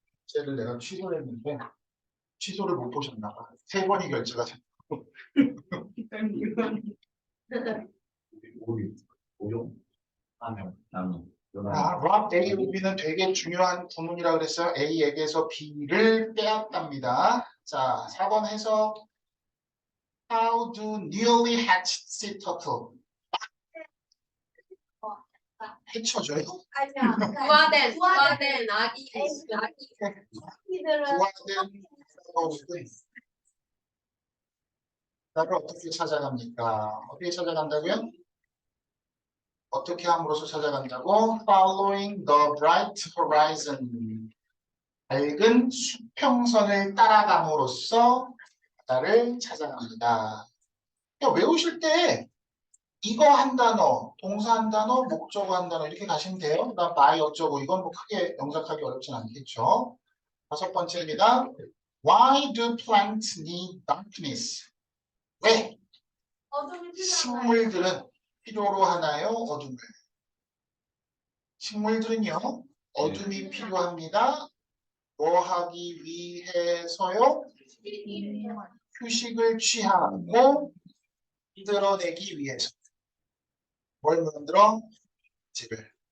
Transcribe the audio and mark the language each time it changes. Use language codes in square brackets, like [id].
[ko] 결제를 내가 취소를 했는데 취소를 못 보셨나 봐. 3번이 결제가 됐고 우리 오용 나는 [en] rob A of B [ko] 는 되게 중요한 구문이라 그랬어요. A에게서 B를 빼앗답니다. 자, 4번 해석 [en] How do newly hatched sea turtle [ko] 해쳐져요? 아니야. 부화된 아기. 아기들은 부화된 것은 나를 어떻게 찾아갑니까? 어떻게 찾아간다고요? 어떻게 함으로써 찾아간다고? [en] Following the bright horizon. [ko] 밝은 수평선을 따라감으로써 바다를 찾아갑니다. 그러니까 외우실 때 이거 한 단어, 동사 한 단어, 목적어 한 단어 이렇게 가시면 돼요. 그다음 by 어쩌고 이건 뭐 크게 영작하기 어렵진 않겠죠. 5번째입니다. [en] Why do plants need darkness? [ko] 왜 어둠이 필요한가요? 식물들은 필요로 하나요? 어둠을? 식물들은요. 어둠이 필요합니다. 뭐 하기 위해서요? 휴식을 취하고 만들어내기 위해서. 뭘 만들어? 물질을.